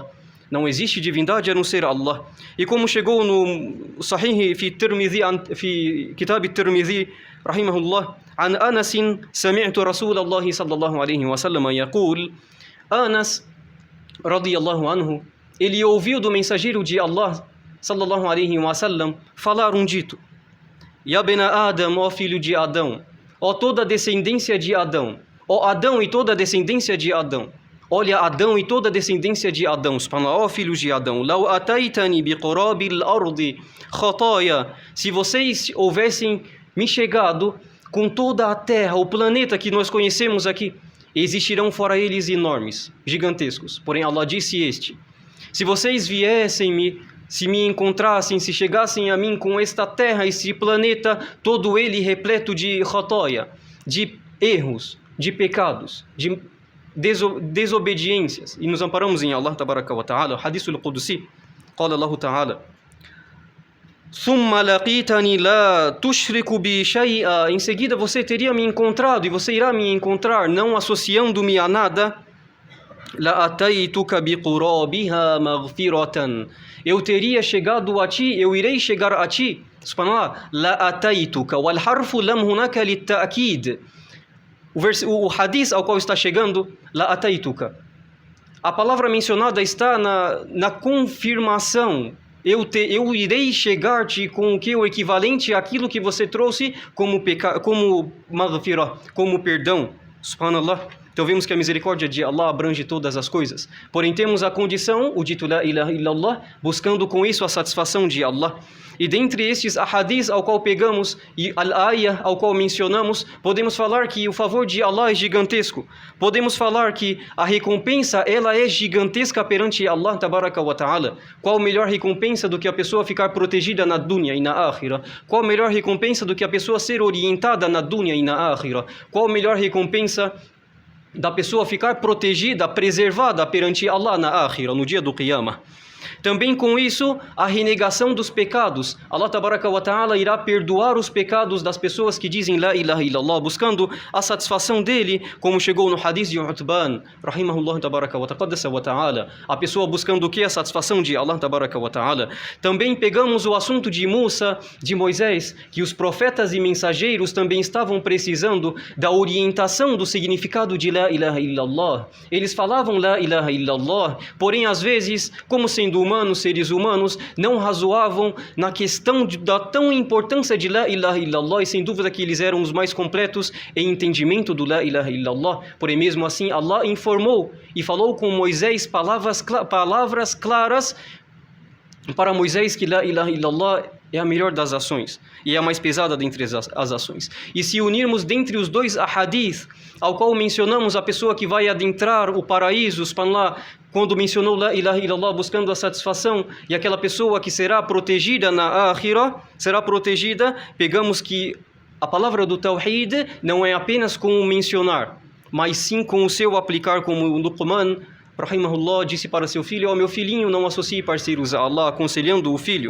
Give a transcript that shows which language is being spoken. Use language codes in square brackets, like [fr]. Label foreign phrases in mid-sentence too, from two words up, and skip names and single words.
[pt] Não existe divindade a não ser Allah. E como chegou no [ar] صحيح في كتاب الترمذي رحمه الله, عن أنس سمعت رسول الله صلى الله عليه وسلم يقول, أنس رضي الله عنه, [pt] ele ouviu do mensageiro de Allah [ar] صلى الله عليه وسلم [pt] falar dito: [ar] يا بني آدم, [pt] ó filho de Adão, ó toda a descendência de Adão, ó Adão e toda a descendência de Adão, olha Adão e toda a descendência de Adão, subhanallah, ó filhos de Adão, [ar] لو أتيتني بقراب الأرض خطايا, [pt] se vocês houvessem me chegado com toda a terra, o planeta que nós conhecemos aqui, existirão fora eles enormes, gigantescos, porém Allah disse se vocês viessem se me encontrassem, se chegassem a mim com esta terra, este planeta, todo ele repleto de khataya, de erros, de pecados, de desobediências, e nos amparamos em Allah [ar] تبارك وتعالى، الحديث القدسي، قال الله تعالى, ثم لقيتني لا تشرك بي شيئا, [pt] em seguida você teria me encontrado e você irá me encontrar não associando-me a nada, [ar] لأتيتك بقرابها مغفرة, [pt] eu teria chegado a ti, eu irei chegar a ti, [ar] سبحان الله، لأتيتك، والحرف اللام هناك للتأكيد, [pt] o hadith ao qual está chegando, [ar] لأتيتك, [pt] a palavra mencionada está na confirmação. Eu irei chegar-te com o que o equivalente àquilo que você trouxe como maghfirah, como perdão. Subhanallah. Então vemos que a misericórdia de Allah abrange todas as coisas. Porém temos a condição, o dito [ar] لا إله إلا الله, [pt] buscando com isso a satisfação de Allah. E dentre estes ahadis ao qual pegamos e al-ayah ao qual mencionamos, podemos falar que o favor de Allah é gigantesco. Podemos falar que a recompensa ela é gigantesca perante Allah [ar] تبارك وتعالى. [pt] Qual melhor recompensa do que a pessoa ficar protegida na dunya e na akhira? Qual melhor recompensa do que a pessoa ser orientada na dunya e na akhira? Qual melhor recompensa da pessoa ficar protegida, preservada perante Allah na akhira, no dia do Qiyamah? Também com isso, a renegação dos pecados. Allah [ar] تبارك وتعالى [pt] irá perdoar os pecados das pessoas que dizem [ar] لا إله إلا الله, [pt] buscando a satisfação dele, como chegou no hadith de Utban, [ar] رحمه الله تبارك وتعالى, [pt] a pessoa buscando o que? A satisfação de Allah [ar] تبارك وتعالى. [pt] Também pegamos o assunto de Musa, de Moisés, que os profetas e mensageiros também estavam precisando da orientação do significado de [ar] لا إله إلا الله. [pt] Eles falavam [ar] لا إله إلا الله, [pt] porém às vezes, como sendo humanos, seres humanos, não razoavam na questão da tão importância de [ar] لا إله إلا الله, [pt] e sem dúvida que eles eram os mais completos em entendimento do [ar] لا إله إلا الله. [pt] Porém mesmo assim Allah informou e falou com Moisés palavras claras para Moisés que [ar] لا إله إلا الله [pt] é a melhor das ações e é a mais pesada dentre as ações. E se unirmos dentre os dois ahadith, ao qual mencionamos a pessoa que vai adentrar o paraíso, subhanallah, quando mencionou [ar] لا إله إلا الله [pt] buscando a satisfação, e aquela pessoa que será protegida na akhirah, será protegida, pegamos que a palavra do Tawhid não é apenas com o mencionar, mas sim com o seu aplicar, como o Luqman rahimahullah disse para seu filho: ó meu filhinho, não associe parceiros a Allah, aconselhando o filho.